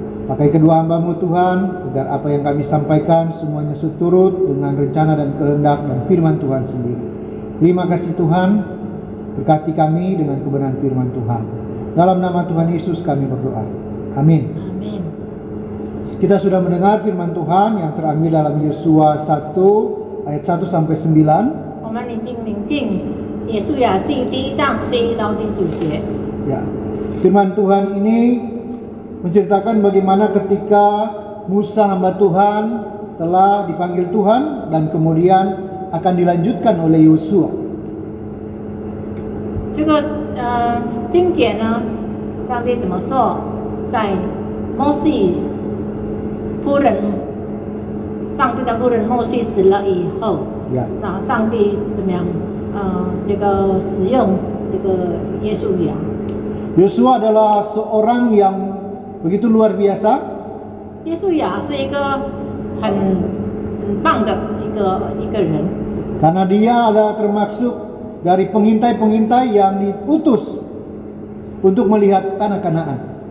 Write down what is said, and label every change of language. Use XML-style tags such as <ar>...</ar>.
<id>Pakai kedua hamba-Mu Tuhan, agar apa yang kami sampaikan semuanya seturut dengan rencana dan kehendak dan firman Tuhan sendiri. Terima kasih Tuhan, berkati kami dengan kebenaran firman Tuhan. Dalam nama Tuhan Yesus kami berdoa. Amin. Amin. Kita sudah mendengar firman Tuhan yang terambil dalam Yosua 1 ayat 1 sampai 9.</id> <zh>我们已经领定约书亚记第1章第1到第9节。</zh> <id>Ya, firman Tuhan ini menceritakan bagaimana ketika Musa hamba Tuhan telah dipanggil Tuhan dan kemudian akan dilanjutkan oleh Yosua.</id> <zh>这个经节呢，上帝怎么说？在摩西仆人，上帝的仆人摩西死了以后，</zh> <id>Ya,</id> <zh>然后上帝怎么样？这个使用这个约书亚。</zh> <id>Yosua adalah seorang yang begitu luar biasa.</id> <zh>约书亚是一个很棒的一个人，</zh> <id>Karena dia adalah termasuk dari pengintai-pengintai yang diutus untuk melihat tanah Kanaan.</id>